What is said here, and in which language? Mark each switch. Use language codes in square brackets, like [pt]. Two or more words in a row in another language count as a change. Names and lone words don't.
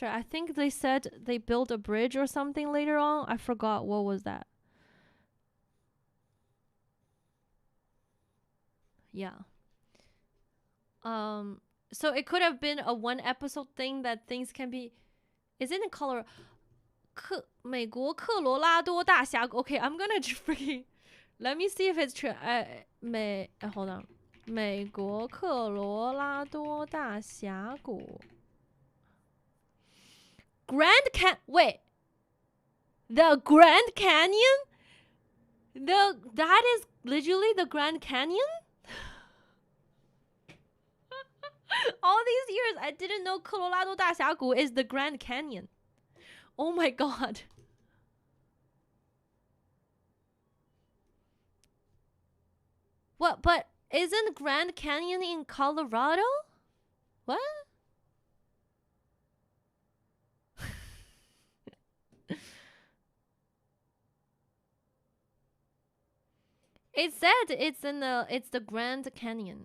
[en] I think they said they built a bridge or something later on. I forgot what was that. Yeah. So it could have been a one episode thing that things can be. Is it in Colorado? 美国科罗拉多大峡谷. Okay, I'm gonna freaking. Let me see if it's true. Hold on. 美国科罗拉多大峡谷 Wait, the Grand Canyon? That is literally the Grand Canyon? All these years I didn't know 科罗拉多大峡谷 is the Grand Canyon. Oh my god. What? But isn't Grand Canyon in Colorado? What? It said it's the Grand Canyon.